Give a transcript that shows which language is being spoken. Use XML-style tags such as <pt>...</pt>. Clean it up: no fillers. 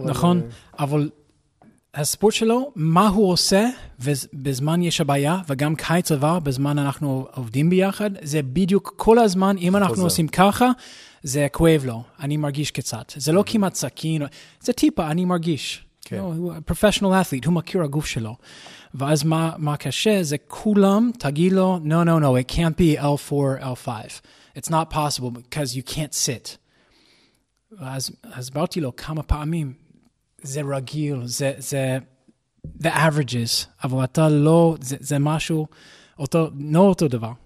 <he>נכון, אבל הספורט שלו, מה הוא עושה, ובזמן יש הבעיה, וגם קיץ עבר, בזמן אנחנו עובדים ביחד, זה בדיוק כל הזמן, אם אנחנו עושים ככה, זה כואב לו, אני מרגיש קצת. זה לא כמעט סכין, זה טיפה, אני מרגיש. הוא professional athlete, הוא מכיר הגוף שלו. ואז מה קשה, זה כולם תגיד לו,</he> <en>no, it can't be L4, L5. It's not possible because you can't sit.</en> <he>ואז הסברתי לו כמה פעמים, זה רגיל, זה the averages, אבל אתה לא, זה משהו, לא אותו דבר.</he>